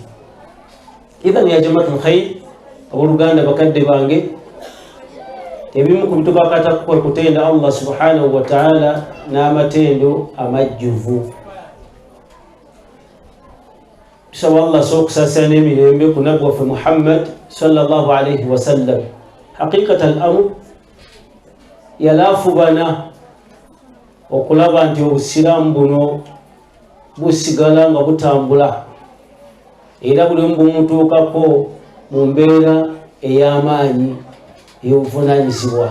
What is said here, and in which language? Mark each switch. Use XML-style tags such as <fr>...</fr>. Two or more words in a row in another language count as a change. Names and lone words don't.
<ar>إذن يا جماعة الخير,</ar> <lg>abooluganda bakadde bange, ebimu ku bitubakata kwe kutenda Allah</lg> <ar>سبحانه وتعالى</ar> <lg>n'amatendo amajjuvu. Tusaba Allah sokusasana emirembe ku nabbi waffe Muhammad</lg> <ar>صلى الله عليه وسلم. حقيقة الأمر,</ar> <lg>yalaafubana okulaba nti obusiraamu buno busigala nga butambula, era buli omu bumutuukako mu mbeera ey'amaanyi ey'obuvunaanyizibwa.</lg>